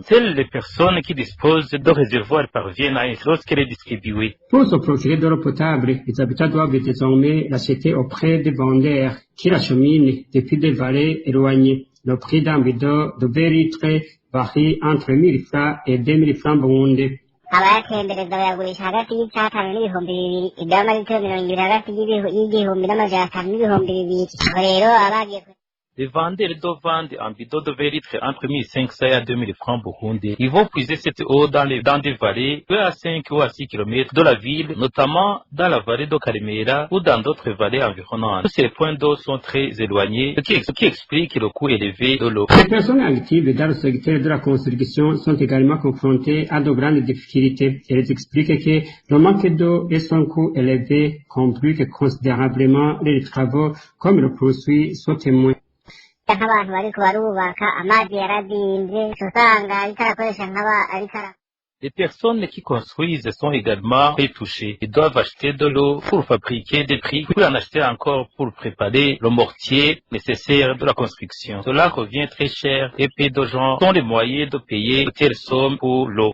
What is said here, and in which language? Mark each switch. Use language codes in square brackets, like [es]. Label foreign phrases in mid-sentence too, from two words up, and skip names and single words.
[fr] Seules les personnes qui disposent de réservoirs parviennent à être lorsqu'elle est distribuée. Pour se procurer de l'eau potable, les habitants doivent désormais l'acheter auprès des vendeurs qui l'acheminent depuis des vallées éloignées. Le prix d'un bidon de 2 litres varie entre 1 000 francs et 2 000 francs Burundi. [rn] abayatembereza bayagurisha hagati y'Icyatanu n'ibihumbi 2,000 iby'amalitiro 20 hagati y'igihumbi n'amajana 5 n'ibihumbi 2,000. Aho rero abagiye [fr] Les vendeurs d'eau vendent un bidon de 2 litres entre 1500 et 2000 francs Burundi. Ils vont puiser cette eau dans des vallées peu à 5 ou à 6 km de la ville, notamment dans la vallée de Karimera ou dans d'autres vallées environnantes. Tous ces points d'eau sont très éloignés, ce qui explique le coût élevé de l'eau. Les personnes actives dans le secteur de la construction sont également confrontées à de grandes difficultés. Elles expliquent que le manque d'eau et son coût élevé compliquent considérablement les travaux, comme le poursuit ce témoin. [rn] nk'abantu bariko barubaka amazi yaradimvye usanga ariko arakoresha ariko [fr] Les personnes qui construisent sont également très touchées. Ils doivent acheter de l'eau pour fabriquer des briques, puis en acheter encore pour préparer le mortier nécessaire de la construction. Cela revient très cher et peu de gens ont les moyens de payer de telles sommes pour l'eau.